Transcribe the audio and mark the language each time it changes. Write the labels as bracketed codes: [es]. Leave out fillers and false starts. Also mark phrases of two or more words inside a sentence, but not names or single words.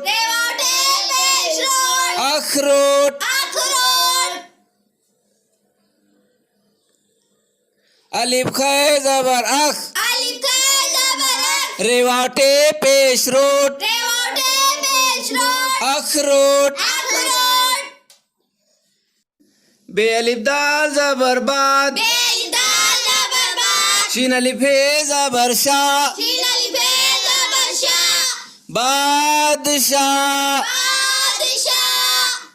[hi] रेवाटे पेश रोट अखरोट अखरोट अलिफ खे ज़बर अख अलिफ खे ज़बर अख रेवाटे पेश रोट रेवाटे पेश रोट अखरोट अखरोट बेअलिफ दाल ज़बर बाद बेअलिफ दाल ज़बर बार शीन अलिफ हे ज़बर शाह शीन अलिफ हे ज़बर शाह बादशाह बादशाह